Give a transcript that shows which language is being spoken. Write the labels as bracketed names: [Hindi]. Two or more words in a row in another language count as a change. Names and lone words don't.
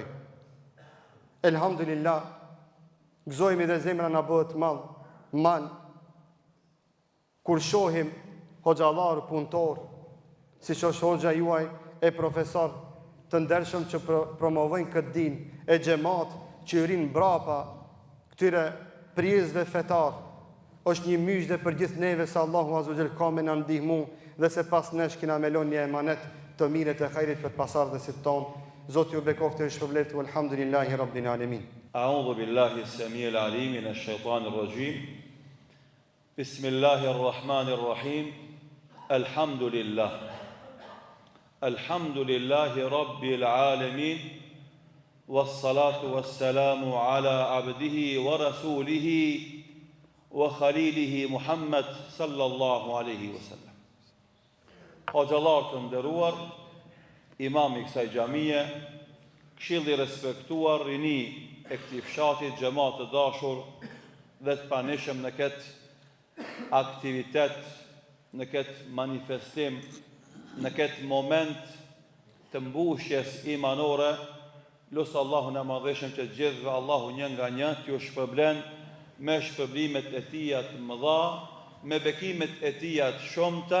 [Albanian] Elhamdulillah, gëzojmë dhe zemra na bëhet mal kur shohim hoxhallar punëtor, siç është hoxha juaj e profesor të ndershëm që promovojnë këtë din, e xhamat që rinë brapa këtyre prizve fetar. Është një myshdhe për gjithë neve se Allahu [Arabic] عز جل [Albanian] ka me na ndihmu dhe se pas nesh kena me lënë një emanet të mirët e hajrit për pasardhësit tonë. Zoti ju bekoftë e shpërblet, [Arabic] والحمد لله رب العالمين. أعوذ بالله السميع العليم من الشيطان الرجيم. بسم الله الرحمن الرحيم. Alhamdulillah. الحمد لله رب العالمين. والصلاة والسلام على عبده ورسوله وخليله محمد صلى الله عليه وسلم. [Albanian] Hoxhallar të nderuar, imam i kësaj xhamie, këshilli respektuar, rini e këtij fshati, xhamat të dashur dhe të pranishëm në këtë aktivitet, në këtë manifestim, në këtë moment të mbushjes imanore, lusë Allahun e madhëshëm që gjithëve Allahu një nga një t'ju shpërblen me shpërblimet e tija të mëdha, me bekimet e tija të shumta.